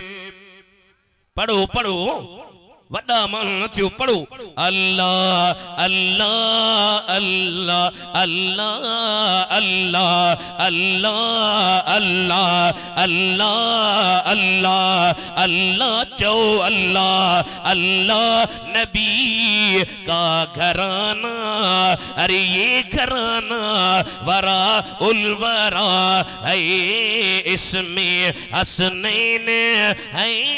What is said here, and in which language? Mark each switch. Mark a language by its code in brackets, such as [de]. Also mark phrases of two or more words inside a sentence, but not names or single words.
[sd] पढ़ो पढ़ो वड्डा माण्हू न थियो पढ़ो अल्लाह अल्लाह अल्लाह [ur] اللہ اللہ اللہ اللہ اللہ اللہ اللہ چو اللہ اللہ نبی کا گھرانا ارے یہ گھرانا [ar] وراء ال وراء [ur] ہے اس میں حسنین ہے